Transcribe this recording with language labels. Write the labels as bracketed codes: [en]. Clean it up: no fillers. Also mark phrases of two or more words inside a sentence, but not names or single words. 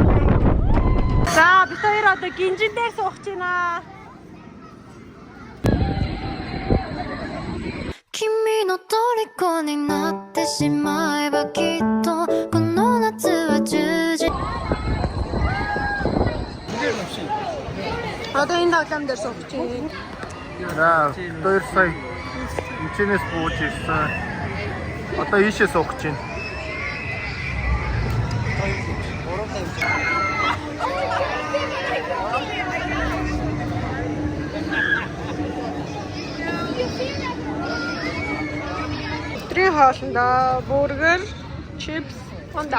[mn] За бид хоёр одоо гинжин дээр суух гэж байна. [ja] 君の虜になってしまえばきっとこの夏は充実 [mn] Одоо энэ тоглоом дээр сууж чинь. За 2 сая энэчнээс бууж ирсэн. Одоо ийшээ суух гэж байна. Өдрийн хоолндоо бургер, чипс, ундаа.